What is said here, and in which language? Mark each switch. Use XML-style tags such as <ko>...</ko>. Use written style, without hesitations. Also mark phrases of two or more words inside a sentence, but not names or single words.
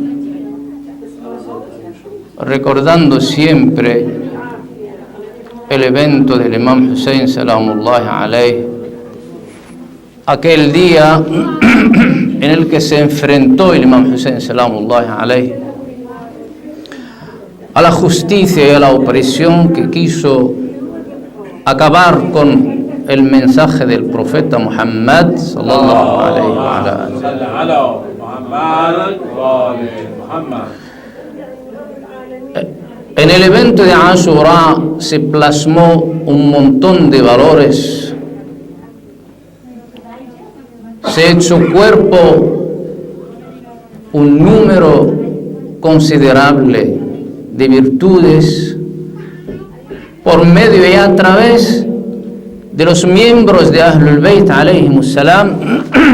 <es>recordando siempre el evento del Imam Hussein</es> <ar>سلام الله عليه,</ar> <es>aquel día en el que se enfrentó el Imam Hussein</es> <ar>سلام الله عليه</ar> <es>a la justicia y a la opresión que quiso acabar con el mensaje del profeta Muhammad</es> <ar>صلى الله عليه وسلم.</ar> <es>En el evento de Ashura se plasmó un montón de valores, se echó cuerpo un número considerable de virtudes por medio y a través de los miembros de</es> <ar>أهل البيت عليهم السلام</ar>